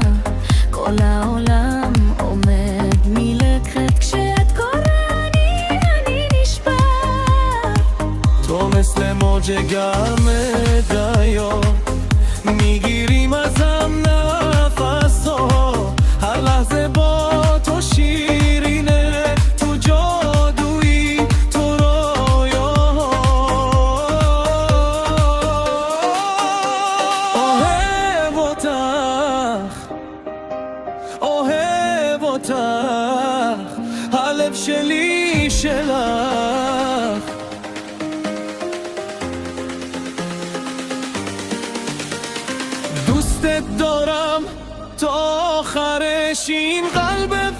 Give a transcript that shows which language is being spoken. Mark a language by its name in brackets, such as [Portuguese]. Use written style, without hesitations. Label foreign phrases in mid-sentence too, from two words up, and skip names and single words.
[Hebrew] כל העולם עומד מלכת כשאת קוראת, אני נשבר. [Persian] تو مثل موج گرم دریا، میگیریم ازم نفسو. هر لحظه با تو شیرینه، تو جادویی تو رویا. [Hebrew] אוהב אותך, אוהב אותך, הלב שלי שלך. [Persian] دوستت دارم تا آخرش، این قلب